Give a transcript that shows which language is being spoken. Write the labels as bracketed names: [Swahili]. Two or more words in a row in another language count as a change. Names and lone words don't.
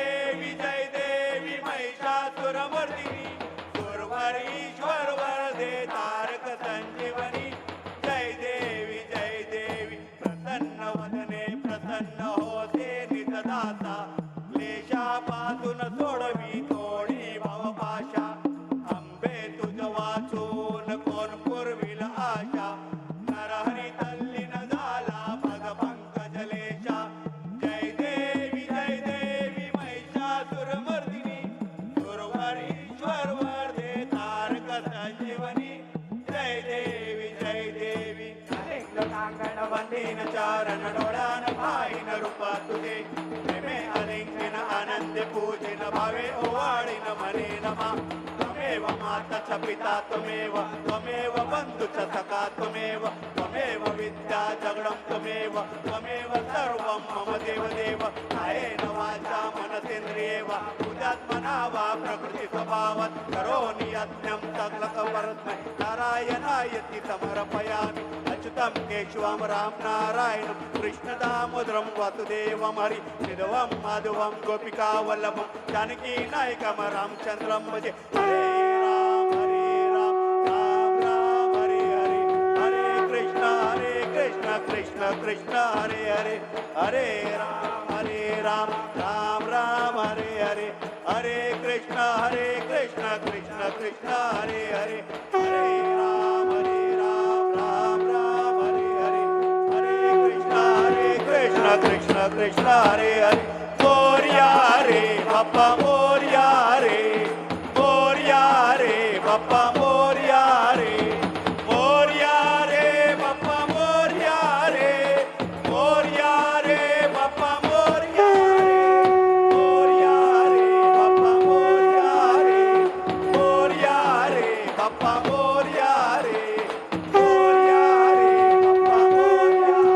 [Marathi] देवी महिषासुरमर्दिनी सुरवर ईश्वर वर दे तारक संजीवनी जय देवी प्रसन्न वदने प्रसन्न होते निजदासा क्लेशापासून सोडवी थोडी भवपाशा अंबे तुझ वाचून कोण पुरविल आशा नरहरी तल्लीन झाला पद पंकजलेशा जय देवी ईश्वर वर्धे तारक संजीवनी जय देवी जय देवी लिंगांगण वंदीन चरण डोळ्यान पाहिन रूप तुझे प्रेमे अलिंगन आनंद पूजिन भावे ओवाळीन मने नमा [Sanskrit] त्वमेव माता च पिता त्वमेव त्वमेव बंधु च सखा त्वमेव त्वमेव विद्या जगणं त्वमेव त्वमेव सर्वं मम देव देव कायेन वाचा मनसेन्द्रियेव बुद्ध्यात्मना वा प्रकृति स्वभावात् करोमि यज्ञं सकलकपरस्मै नारायणायति समर्पयामि अच्युतं केशवं राम नारायणं कृष्णदामोदरं वासुदेवं हरि माधवं माधवं गोपिकावल्लभं जानकी नायकं रामचन्द्रं भजे हरे राम राम राम हरे हरे हरे कृष्ण कृष्ण कृष्ण हरे हरे हरे राम राम राम हरे हरे हरे कृष्ण कृष्ण कृष्ण हरे हरे हरे राम राम राम हरे हरे हरे कृष्ण कृष्ण कृष्ण हरे हरे [Marathi] मोरया रे बाप्पा मोरया रे बाप्पा मोरया रे मोरया रे बाप्पा मोरया रे मोरया रे बाप्पा मोरया रे मोरया रे बाप्पा मोरया रे मोरया रे बाप्पा मोरया रे मोरया रे बाप्पा मोरया